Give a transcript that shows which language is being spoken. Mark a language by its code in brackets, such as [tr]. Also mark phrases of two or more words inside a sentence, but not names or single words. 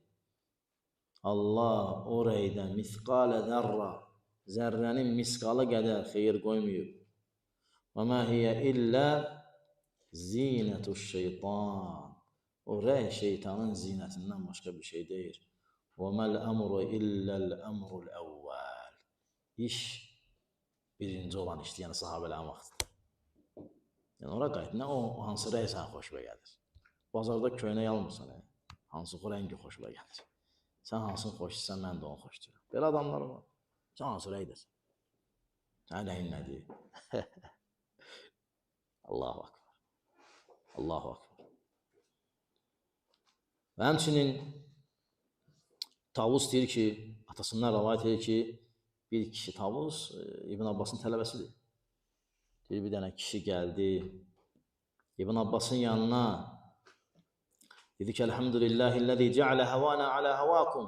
[az] Allah o rəydə [ar] مثقال ذرة, [az] zərrənin misqalı qədər xeyir qoymayıb. [ar] وما هي إلا زينة الشيطان. [az] O rəy şeytanın zinətindən başqa bir şey deyil. [ar] وَمَا الْأَمْرُ إِلَّا الْأَمْرُ الْأَوَّلِ. [az] İş birinci olan işdir, yəni sahabələrin vaxtıdır. Yəni, ora qayıt, nə o hansı rəy sən xoşuna gəlir? Bazarda köynək almırsan, hansı rəngi xoşuna gəlir? Sən hansını xoşlayırsan, mən də onu xoşlayıram. Belə adamlar var. Sən hansı rəydəsən? Sən rəyin nədir? [ar] الله أكبر الله أكبر. [az] Və həmçinin Tavus deyir ki, atasından rəvayət edir ki, bir kişi, Tavus İbn Abbasın tələbəsidir. Deyir, bir dənə kişi gəldi İbn Abbasın yanına, dedi ki, [ar] الحمد لله الذي جعل هوانا على هواكم.